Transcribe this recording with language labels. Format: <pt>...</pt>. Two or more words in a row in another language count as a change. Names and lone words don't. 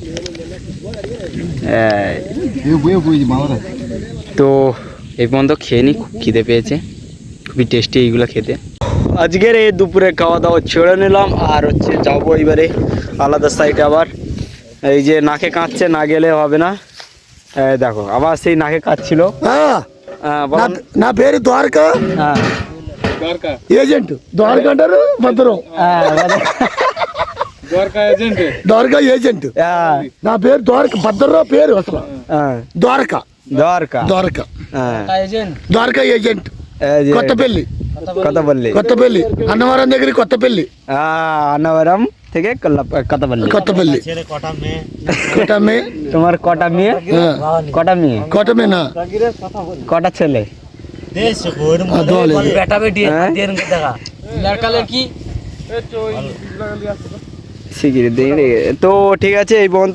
<bn>তো এই পর্যন্ত খেয়ে নি, খুব খিদে পেয়েছে, খুবই টেস্টি এইগুলো খেতে। আজকের এই দুপুরে খাওয়া দাওয়া ছেড়ে নিলাম, আর যাবো এবারে আলাদা সাইডে। আবার এই যে নাকে কাঁদছে, না গেলে হবে না। দেখো, আবার সেই নাকে কাঁদছিল।</bn> <te>నా పేరు ద్వారకా ఏజెంట్ ద్వారకా అంటారు భద్రం ద్వారకా ఏజెంట్ నా పేరు ద్వారకా భద్రరావు పేరు అసలు ద్వారకా ద్వారకా ద్వారకా ద్వారకా ఏజెంట్ కొత్తపల్లి అన్నవరం దగ్గర కొత్తపల్లి</te> <bn>అన్నవరం থেকে కొత్తపల్లి কটা মেয়ে তোমার কটা মেয়ে? কটা মেয়ে না কটা ছেলে? তো ঠিক আছে, এই পর্যন্ত।</bn>